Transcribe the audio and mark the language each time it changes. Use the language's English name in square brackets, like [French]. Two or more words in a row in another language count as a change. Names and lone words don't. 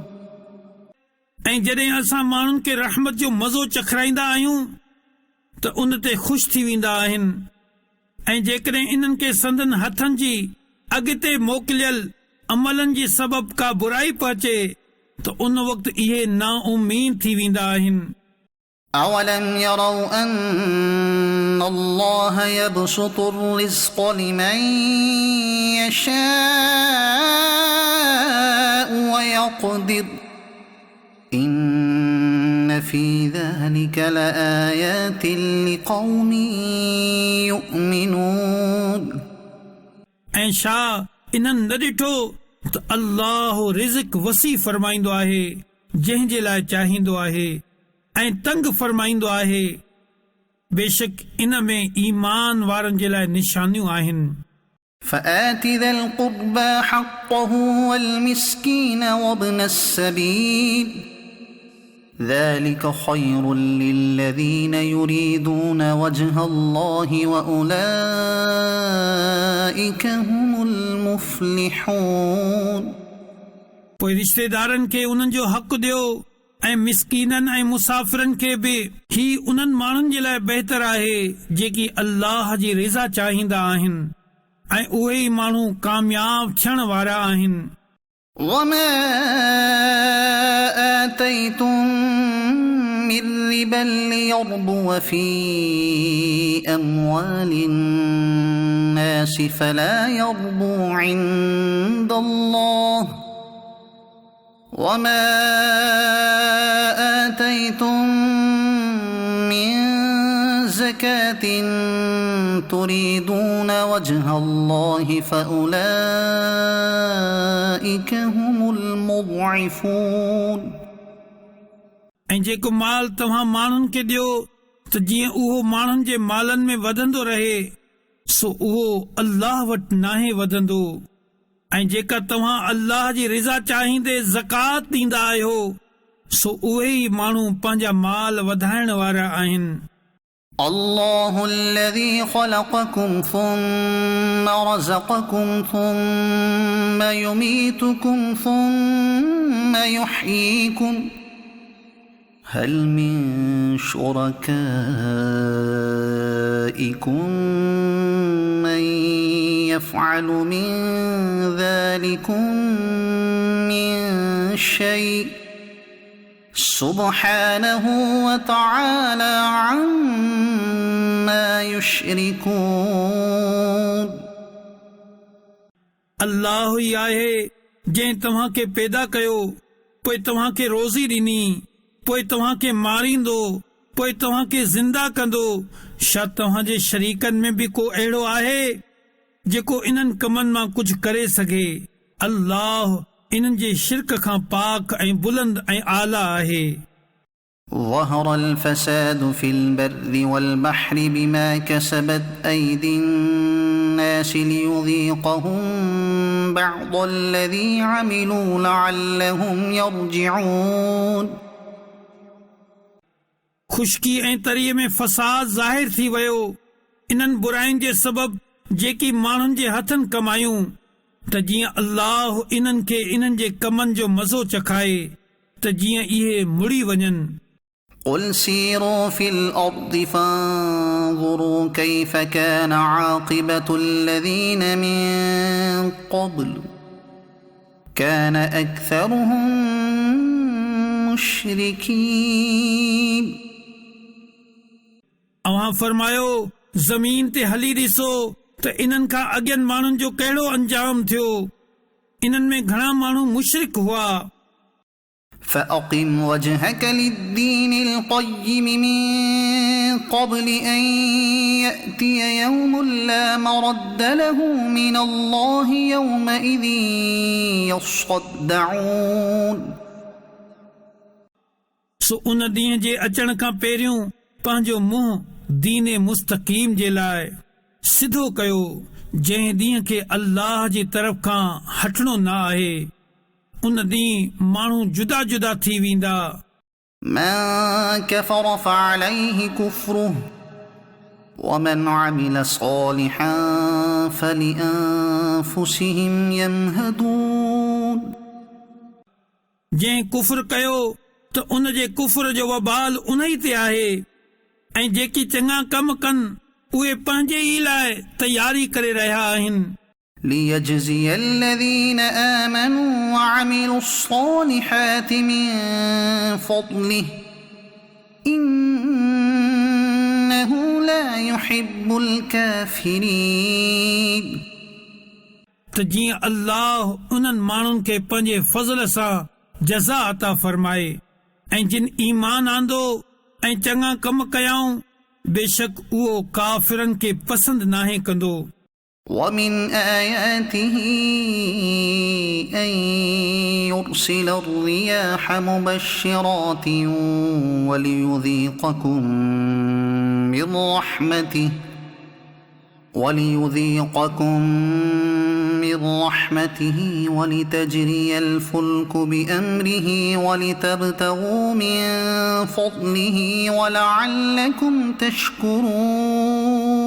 [Sindhi] ऐं जॾहिं असां माण्हुनि खे रहमत जो मज़ो चखराईंदा आहियूं त उन ते ख़ुशि थी वेंदा आहिनि ऐं जेकॾहिं इन्हनि खे संदन हथनि जी अॻिते मोकिलियल अमलनि जी सबब का बुराई पहुचे त उन वक़्तु इहे नाउमीद थी वेंदा आहिनि। [Arabic] أولم يروا أن الله يبسط الرزق لمن يشاء ويقدر إن في ذلك لآيات لقوم يؤمنون [Sindhi] ऐं छा इन्हनि न ॾिठो त अल्लाह रिज़्क़ वसी फरमाईंदो आहे जंहिं जे लाइ चाहींदो आहे ऐं तंग फरमाईंदो आहे बेशक इन में ईमान वारनि जे लाइ निशानियूं आहिनि। [Arabic] فآت ذا القربى حقه والمسكين وابن السبيل ذلك خير للذين يريدون وجه الله وأولئك هم المفلحون। [Sindhi] पोइ रिश्तेदारनि खे उन्हनि जो हक़ ॾियो ऐं मिसकीननि ऐं मुसाफ़िरनि खे बि। ही उन्हनि माण्हुनि जे लाइ बहितर आहे जेकी अल्लाह जी रिज़ा चाहींदा आहिनि ऐं उहे ई माण्हू कामयाब थियण वारा आहिनि। [Arabic] وما آتيتم من ربا ليربو في أموال الناس فلا يربو عند الله وما آتيتم من زكاة تريدون وجه الله فأولئك هم المضعفون। [Sindhi] ऐं जेको माल तव्हां माण्हुनि खे ॾियो त जीअं उहो माण्हुनि जे मालनि में वधंदो रहे सो उहो अल्लाह वटि नाहे वधंदो। ऐं जेका तव्हां अल्लाह जी रिज़ा चाहींदे ज़कात ॾींदा आहियो सो उहे ई माण्हू पंहिंजा माल वधाइण वारा आहिनि। [Arabic] الله الذي خلقكم ثم رزقكم ثم يميتكم ثم يحييكم هل من شركائكم من يفعل من ذلكم من شيء سبحانه وتعالى عما يشركون। [Sindhi] अल्लाह ई आहे जंहिं तव्हां खे पैदा कयो, पोइ तव्हां खे रोज़ी ॾिनी, पोइ तव्हां खे मारींदो, पोइ तव्हां खे ज़िंदा कंदो। छा तव्हां जे शरीकनि में बि को अहिड़ो आहे जेको इन्हनि कमनि मां कुझु करे सघे? अल्लाह इन्हनि जे शिरक खां पाक ऐं बुलंद ऐं आला आहे। [Arabic] ظهر الفساد في البر والبحر بما كسبت أيدي الناس ليذيقهم بعض الذي عملوا لعلهم يرجعون। [Sindhi] खुशकी ऐं तरीअ में फसाद ज़ाहिर थी वियो इन्हनि बुराइनि जे सबबु जेकी माण्हुनि जे हथनि कमायूं त जीअं अल्लाह इन्हनि खे इन्हनि जे कमनि जो मज़ो चखाए त जीअं इहे मुड़ी वञनि। [Arabic] قل سيروا في الأرض فانظروا كيف كان عاقبة الذين من قبل كان أكثرهم مشركين। [Sindhi] अवां फरमायो ज़मीन ते हली ॾिसो त इन्हनि खां अॻियनि माण्हुनि जो कहिड़ो अंजाम थियो। इन्हनि में घणा माण्हू मुशरिक हुआ। [Arabic] فأقم وجهك للدين القيم من قبل أن يأتي يوم لا مرد له من الله يومئذ يصدعون। [Sindhi] सो उन ॾींहं जे अचण खां पहिरियों पंहिंजो मुंहुं दीन मुस्तक़ीम जे लाइ सिधो कयो जंहिं ॾींहं खे अल्लाह जी तरफ़ खां हटणो न आहे। उन ॾींहुं माण्हू जुदा जुदा थी वेंदा। [Arabic] من كفر فعليه كفره ومن عمل صالحا فلأنفسهم يمهدون। [Sindhi] जंहिं कुफर कयो त उन जे कुफर जो वबाल उन ई ते आहे ऐं जेकी चङा कम कनि उहे पंहिंजे ई लाइ तयारी करे रहिया आहिनि। [Arabic] ليجزي الذين آمنوا وعملوا الصالحات من فضله إنه لا يحب الكافرين। [Sindhi] त जीअं अल्लाह उन्हनि माण्हुनि खे पंहिंजे फज़ल सां जज़ा अता फरमाए ऐं जिन ईमान आंदो ऐं चङा कम कयाऊं बेशक उहो काफ़िरनि खे पसंदि नाहे कंदो। [Arabic] ومن آياته أن يرسل الرياح مبشرات وليذيقكم من رحمته وليذيقكم من رحمته ولتجري الفلك بأمره ولتبتغوا من فضله ولعلكم تشكرون